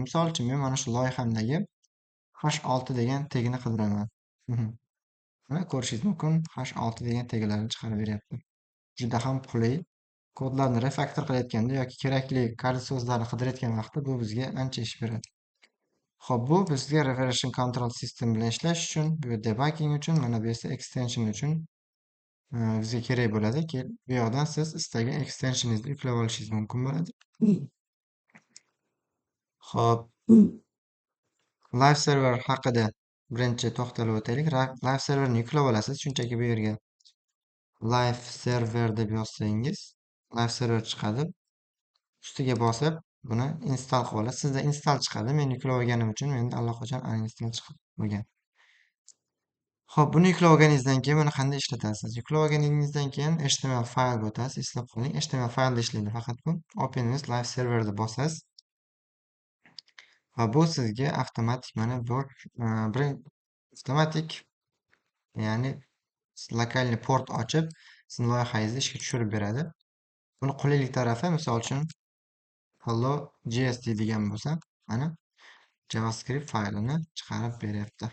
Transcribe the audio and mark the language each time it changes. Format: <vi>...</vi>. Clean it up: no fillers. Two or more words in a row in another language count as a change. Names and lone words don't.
<uz>Misol uchun men mana shu loyihamdagi H6 degan tegni qidiraman. Mana ko'rishingiz mumkin, H6 degan teglarni chiqarib beryapti. Juda ham qulay. Kodlarni refaktor qilayotganda yoki kerakli kaliti so'zlarni qidirayotgan vaqtda bu bizga ancha ish beradi. Xo'p, bu bizga</uz> <en>version control system</en> <uz>bilan ishlash uchun, bu debugging uchun, mana bu esa extension uchun bizga kerak bo'ladi. Bu yoqdan siz istagan extensioningizni yuklab olishingiz mumkin bo'ladi. Xo'p,</uz> <en>live server</en> <uz>haqida birinchi to'xtalib o'taylik. Live serverni yuklab olasiz. Shunchaki bu yerga</uz> <en>live server</en> <uz>deb yozsangiz,</uz> <en>live server</en> <uz>chiqadi. Ustiga bosib buni install qilib olasiz. Sizda install chiqadi. Men yuklab olganim uchun menda allaqachon uninstall chiqib bo'lgan. Xo'p, buni yuklab olganingizdan keyin buni qanday ishlatasiz? Yuklab olganingizdan keyin HTML faylga o'tasiz. Eslab qoling, HTML faylda ishlaydi faqat bu.</uz> <en>Open with live server</en> <uz>deb bosasiz. Va bu sizga avtomatik mana bu avtomatik, ya'ni lokalniy port ochib, sizning loyihangizni ishga tushirib beradi. Buni qulaylik tarafi, misol uchun hello.js deydigan bo'lsa, mana JavaScript faylini chiqarib beryapti.</uz>